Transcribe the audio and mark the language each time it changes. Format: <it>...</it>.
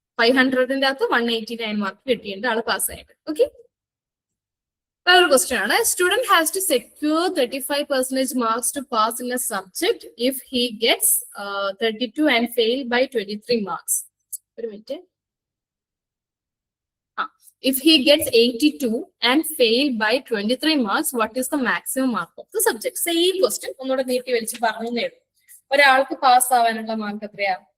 <ml>500-ന്റെ അകത്ത് 189 മാർക്ക് കിട്ടിയിട്ട് ആള് പാസ്സായിട്ട്. ഓക്കെ, വേറൊരു ക്വസ്റ്റ്യൻ ആണ്.</ml> <en>Student has to secure 35% marks to pass in a subject if he gets 32 and fail by 23 marks.</en> <ml>ഒരു minute,</ml> <en>If he gets 82 and fail by 23 marks, what is the maximum mark of the subject? Same question.</en> <ml>ഒന്നുകൂടെ നീട്ടി വലിച്ച് പറഞ്ഞേ. ഒരാൾക്ക് pass ആവാനുള്ള mark എത്രയാ?</ml>